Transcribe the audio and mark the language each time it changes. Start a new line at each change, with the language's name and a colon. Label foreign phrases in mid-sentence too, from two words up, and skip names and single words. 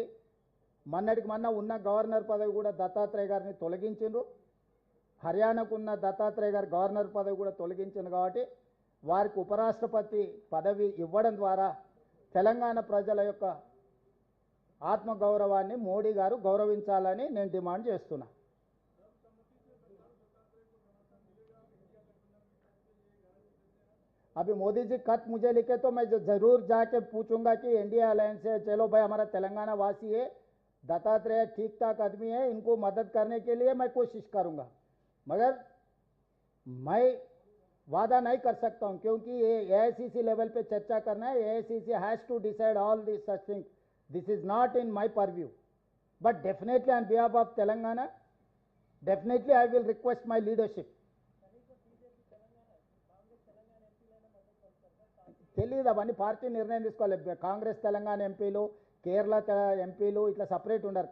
Telugu: మొన్నటికి మొన్న ఉన్న గవర్నర్ పదవి కూడా దత్తాత్రేయ గారిని తొలగించిండ్రు। హర్యానాకు ఉన్న దత్తాత్రేయ గారు గవర్నర్ పదవి కూడా తొలగించింది కాబట్టి వారికి ఉపరాష్ట్రపతి పదవి ఇవ్వడం ద్వారా తెలంగాణ ప్రజల యొక్క ఆత్మగౌరవాన్ని మోడీ గారు గౌరవించాలని నేను డిమాండ్ చేస్తున్నా।
Hindi: अभी मोदी जी खत मुझे लिखे तो मैं जरूर जाके पूछूंगा कि
English: NDA alliance
Hindi: से चलो भाई, हमारा तेलंगाना वासी है, दत्तात्रेय ठीक ठाक आदमी है, इनको मदद करने के लिए मैं कोशिश करूंगा। मगर मैं वादा नहीं कर सकता हूं, क्योंकि ये
English: AICC level
Hindi: पे चर्चा करना है।
English: AICC has to decide all this such thing. this is not in my purview, but definitely on behalf of Telangana, definitely I will request my leadership.
Telugu: తెలియదు, అవన్నీ పార్టీ నిర్ణయం తీసుకోవాలి। కాంగ్రెస్ తెలంగాణ ఎంపీలు, కేరళ ఎంపీలు ఇట్లా సపరేట్ ఉండరు।